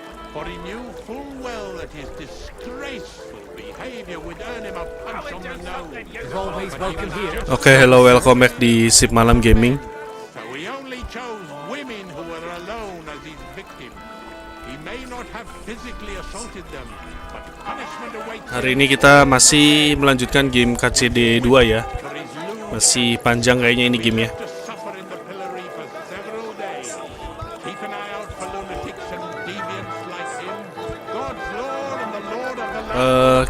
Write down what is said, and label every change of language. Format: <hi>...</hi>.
<en>For he knew full well that his disgraceful behavior would earn him a punch on the nose. Oke, hello, welcome back di Sip Malam Gaming. So he only chose women who were alone as his victims. He may not have physically assaulted them, but punishment awaits.</en> <id>Hari ini kita masih melanjutkan game KCD 2 ya. Masih panjang kayaknya ini game ya.</id> <en>to suffer in the pillory for several days. Keep an eye out for lunatics and deviants like him. God's Lord and the Lord of the land.</en>